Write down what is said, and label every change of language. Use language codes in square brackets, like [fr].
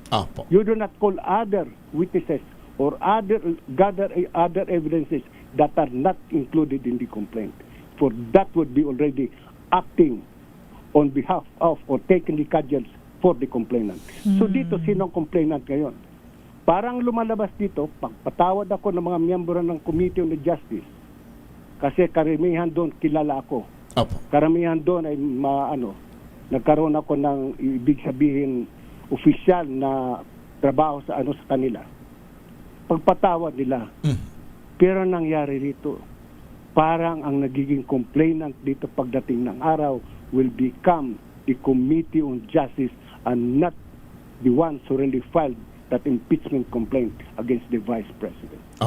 [tl] Opo. [en] You do not call other witnesses or gather other evidences that are not included in the complaint. For that would be already acting on behalf of or taking the cudgels for the complainant. [tl] So dito, sinong complainant ngayon? Parang lumalabas dito, pagpatawad ako ng mga miyembro ng Committee on Justice kasi karamihan doon kilala ako. Opo. Karamihan doon ay nagkaroon ako ng ibig sabihin opisyal na trabaho sa kanila. Pagpatawad nila. Pero nangyari dito, parang ang nagiging complainant dito pagdating ng araw [en] will become the Committee on Justice and not the ones who really filed that impeachment complaint against the Vice President.